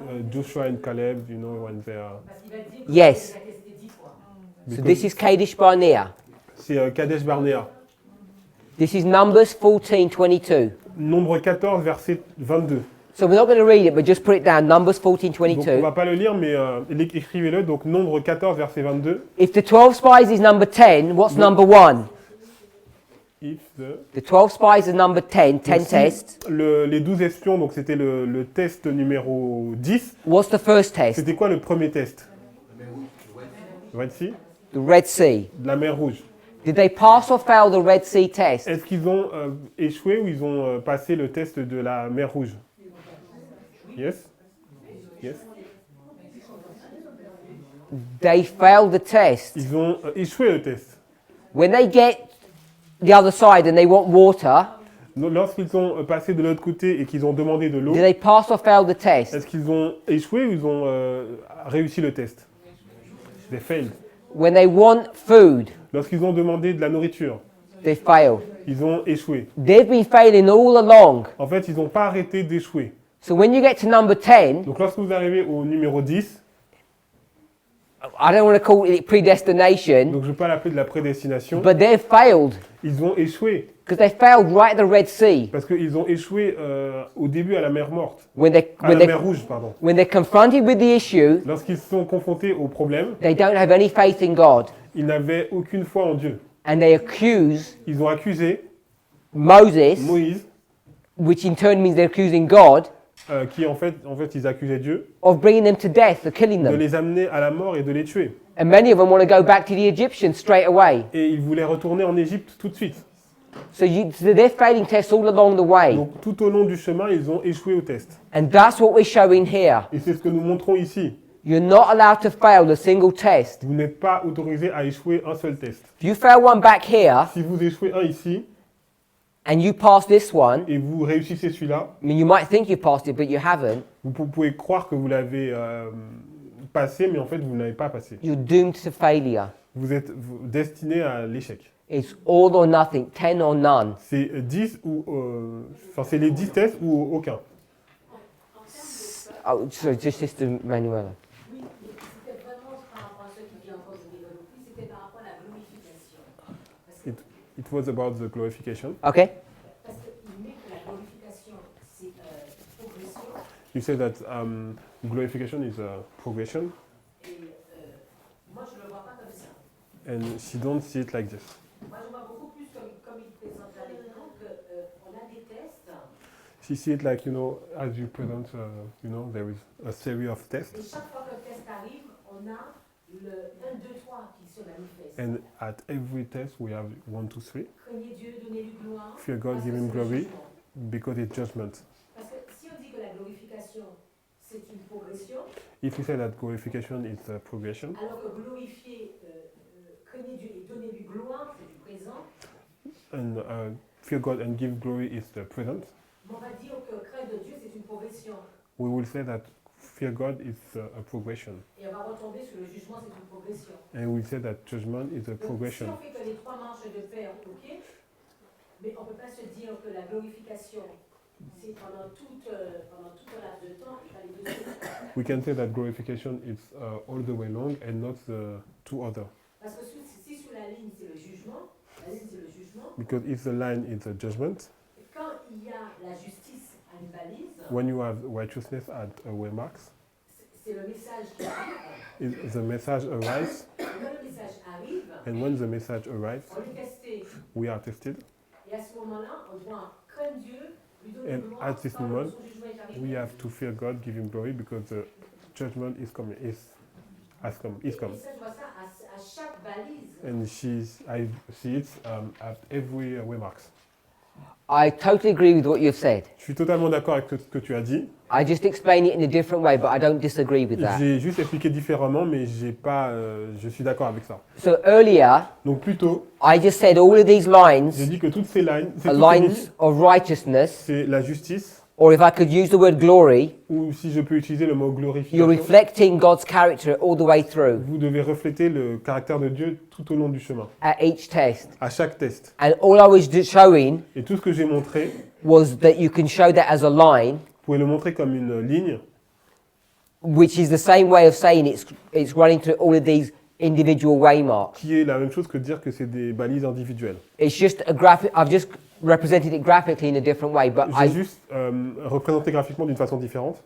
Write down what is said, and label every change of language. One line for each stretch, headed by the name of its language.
English: Joshua and Caleb, you know, when they are. Yes. So this is Kadesh Barnea.
French: C'est Kadesh Barnea.
English: This is Numbers 14:22.
French: Nombre 14, verset 22.
English: So we're not going to read it, but just put it down. Numbers
French: Donc on
English: 14:22.
French: va pas le lire, mais écrivez-le. Donc nombre 14, verset 22.
English: If the 12 spies is number 10, what's number 1? If The 12 spies is number 10, 10
French: Donc, si
English: tests.
French: les 12 espions, donc c'était le test numéro 10.
English: What's the first test?
French: C'était quoi le premier test?
English: Red Sea? The Red Sea.
French: De la mer Rouge.
English: Did they pass or fail the Red Sea test?
French: Est-ce qu'ils ont échoué ou ils ont passé le test de la mer Rouge?
English: Yes? Yes? They failed the test.
French: Ils ont échoué le test.
English: When they get the other side and they want water,
French: Donc, lorsqu'ils sont passés de l'autre côté et qu'ils ont demandé de l'eau,
English: did they pass or fail the test?
French: est-ce qu'ils ont échoué ou ils ont réussi le test?
English: They failed. When they want food,
French: Lorsqu'ils ont demandé de la nourriture,
English: they failed.
French: ils ont échoué.
English: They've been failing all along.
French: En fait, ils n'ont pas arrêté d'échouer.
English: So when you get to number 10,
French: Donc lorsque vous arrivez au numéro 10,
English: I don't want to call it predestination,
French: donc je ne veux pas l'appeler de la prédestination,
English: but they've failed
French: ils ont échoué.
English: because they failed right at the Red Sea.
French: Parce qu'ils ont échoué au début à la mer morte.
English: When they
French: À la mer Rouge, pardon.
English: when they're confronted with the issue,
French: Lorsqu'ils sont confrontés au problème,
English: they don't have any faith in God,
French: ils n'avaient aucune foi en Dieu.
English: and they accuse
French: Ils ont accusé
English: Moses,
French: Moïse,
English: which in turn means they're accusing God,
French: qui en fait, ils accusaient Dieu
English: of bringing them to death, of killing
French: de
English: them.
French: les amener à la mort et de les tuer.
English: And many of them want to go back to the Egyptians straight away.
French: Et ils voulaient retourner en Égypte tout de suite.
English: So they're failing tests all along the way.
French: Donc tout au long du chemin, ils ont échoué au test.
English: And that's what we're showing here.
French: Et c'est ce que nous montrons ici.
English: You're not allowed to fail a single test.
French: Vous n'êtes pas autorisé à échouer un seul test.
English: If you fail one back here
French: Si vous échouez un ici
English: and you pass this one,
French: et vous réussissez celui-là,
English: I mean, you might think you passed it, but you haven't.
French: vous pouvez croire que vous l'avez passé, mais en fait, vous ne l'avez pas passé.
English: You're doomed to failure.
French: Vous êtes destiné à l'échec.
English: It's all or nothing, 10 or none.
French: C'est 10 ou... Enfin, c'est les 10 tests ou aucun.
English: Oh, sorry, just Sister Manuela.
French: Oui, c'était vraiment par rapport à ce qui vient encore de développer, c'était par rapport à la
English: It was about the glorification. Okay?
French: Parce qu'il met que la glorification, c'est progression.
English: You say that glorification is a progression,
French: Et moi, je ne le vois pas comme ça.
English: and she don't see it like this.
French: Moi, je vois beaucoup plus comme il présente là maintenant qu'on a des tests.
English: She see it like, as you present, there is a series of tests,
French: Et chaque fois qu'un test arrive, on a le 1, 2, 3 qui se manifeste.
English: and at every test we have 1, 2, 3.
French: Craignez Dieu, donnez-lui gloire.
English: Fear God,
French: parce
English: give
French: que
English: Him
French: c'est le
English: glory,
French: jugement.
English: because it's judgment.
French: Parce que si on dit que la glorification, c'est une progression,
English: If we say that glorification is a progression,
French: alors que glorifier, craignez Dieu et donnez-lui gloire, c'est du présent,
English: and fear God and give glory is the present,
French: on va dire que craindre Dieu, c'est une progression.
English: we will say that fear God is a progression,
French: Et on va retomber sur le jugement, c'est une progression.
English: and we say that judgment is a
French: Donc, si
English: progression.
French: on fait que les trois marches de pair, ok, mais on ne peut pas se dire que la glorification, c'est pendant tout un laps de temps, il fallait deux choses.
English: We can say that glorification is all the way long and not the two other,
French: Parce que si sur la ligne, c'est le jugement, la ligne, c'est le jugement,
English: because if the line is a judgment,
French: quand il y a la justice à une balise,
English: when you have righteousness at a waymarks,
French: c'est le message qui arrive.
English: the message arrives,
French: Et quand le message arrive,
English: and when the message arrives,
French: on est testé.
English: we are tested,
French: Et à ce moment-là, on doit craindre Dieu, lui donner
English: and
French: gloire,
English: at this
French: quand
English: moment,
French: son jugement est arrivé.
English: we have to fear God, give Him glory, because the judgment is coming, has come, is come.
French: Et ça, je vois ça à chaque balise.
English: And I see it at every waymarks. I totally agree with what you've said.
French: Je suis totalement d'accord avec ce que tu as dit.
English: I just explain it in a different way, but I don't disagree with that.
French: J'ai juste expliqué différemment, mais je suis d'accord avec ça.
English: So earlier,
French: Donc plutôt,
English: I just said all of these
French: j'ai
English: lines
French: dit que toutes ces lignes,
English: are lines of righteousness,
French: c'est la justice,
English: or if I could use the word glory,
French: ou si je peux utiliser le mot
English: you're
French: glorification,
English: reflecting God's character all the way through
French: vous devez refléter le caractère de Dieu tout au long du chemin,
English: at each test.
French: à chaque test.
English: And all I was showing
French: Et tout ce que j'ai montré,
English: was that you can show that as a line,
French: vous pouvez le montrer comme une ligne,
English: which is the same way of saying it's running through all of these individual waymarks.
French: qui est la même chose que de dire que c'est des balises individuelles.
English: It's just a graphic. I've just represented it graphically in a different way, but
French: J'ai juste représenté graphiquement d'une façon différente,